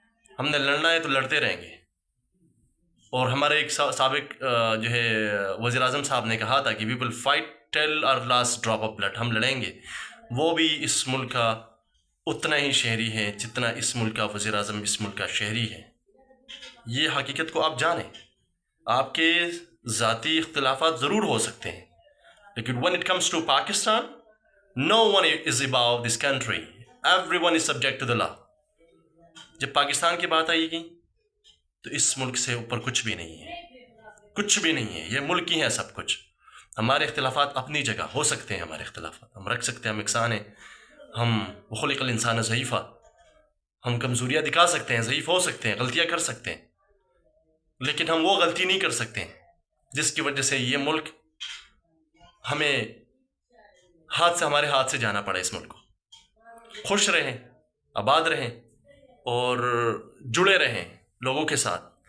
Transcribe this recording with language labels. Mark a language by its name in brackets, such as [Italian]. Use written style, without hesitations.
[Urdu] ہم نے لڑنا ہے تو لڑتے رہیں گے. اور ہمارے ایک سابق جو ہے وزیر اعظم صاحب نے کہا تھا کہ [English] We will fight till our last drop of blood. [Urdu] ہم لڑیں گے. وہ بھی اس ملک کا اتنا ہی شہری ہے جتنا اس ملک کا وزیر اعظم اس ملک کا شہری ہے. یہ حقیقت کو آپ جانیں. آپ کے ذاتی اختلافات ضرور ہو سکتے ہیں، لیکن [English] when it comes to Pakistan, no one is above this country. Everyone is subject to the law. [Urdu] جب پاکستان کی بات آئے گی تو اس ملک سے اوپر کچھ بھی نہیں ہے، کچھ بھی نہیں ہے. یہ ملک ہی ہے سب کچھ. ہمارے اختلافات اپنی جگہ ہو سکتے ہیں، ہمارے اختلافات ہم رکھ سکتے ہیں، ہم انسان ہیں. ہم [Arabic] خلق الانسان ضعیفا، [Urdu] ہم کمزوریاں دکھا سکتے ہیں، ضعیف ہو سکتے ہیں، غلطیاں کر سکتے ہیں، لیکن ہم وہ غلطی نہیں کر سکتے جس کی وجہ سے یہ ملک ہمیں ہمارے ہاتھ سے جانا پڑے. اس ملک کو خوش رہیں، آباد رہیں اور جڑے رہیں لوگوں کے ساتھ.